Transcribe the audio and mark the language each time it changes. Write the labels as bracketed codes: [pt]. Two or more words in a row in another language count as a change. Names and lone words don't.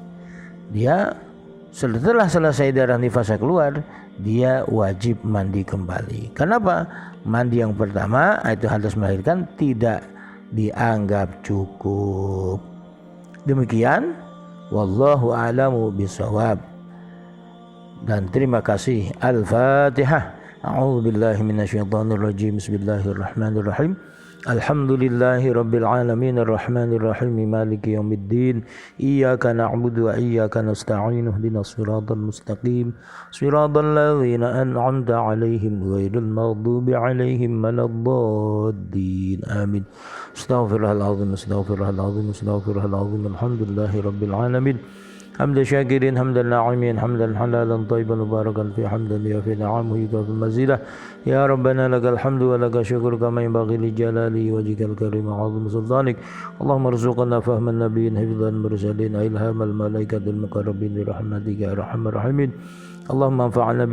[id] Dia setelah selesai darah nifasnya keluar, dia wajib mandi kembali. Kenapa? Mandi yang pertama itu hadas melahirkan tidak dianggap cukup. Demikian, [ar] والله أعلم بالصواب. [id] Dan terima kasih. Al-Fatihah. [ar] أعوذ بالله من الشيطان الرجيم. بسم الله الرحمن الرحيم. الحمد لله رب العالمين الرحمن الرحيم مالك يوم الدين. إياك نعبد وإياك نستعين. اهدنا الصراط المستقيم. صراط الذين أنعمت عليهم غير المغضوب عليهم ولا الضالين. آمين. أستغفر الله العظيم، أستغفر الله العظيم، أستغفر الله العظيم. الحمد لله رب العالمين. حمد شاكرين حمد الناعمين حمدا حلالا طيبا مباركا في حمدا يفي نعمه يكافي المزيدة يا ربنا لك الحمد ولك الشكر كما ينبغي لجلال وجهك الكريم وعظيم سلطانك اللهم ارزقنا فهم النبيين حفظ المرسلين إلهام الملائكة المقربين برحمتك يا أرحم الراحمين اللهم انفعنا